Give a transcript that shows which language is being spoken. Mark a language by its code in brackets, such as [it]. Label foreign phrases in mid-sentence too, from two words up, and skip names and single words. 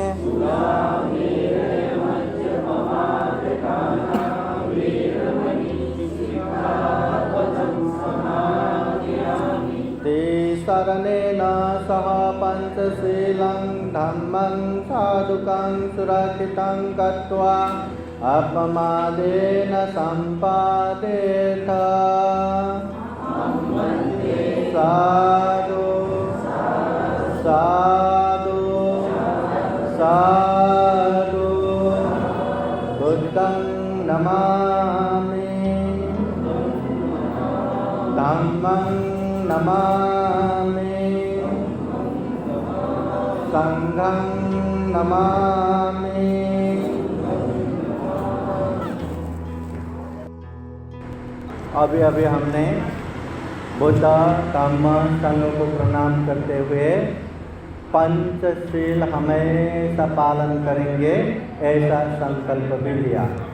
[pi] शरणेन सह पंचशीलं धम्मं साधुकं सुरक्षितं कृत्वा अपमादेन सम्पादेत साधु साधु साधु बुद्धं नमामि धम्मं नमामि संघं नमामि। [hi] अभी हमने बुद्ध धम्म संघ को प्रणाम करते हुए पंचशील हमेशा पालन करेंगे ऐसा संकल्प भी लिया।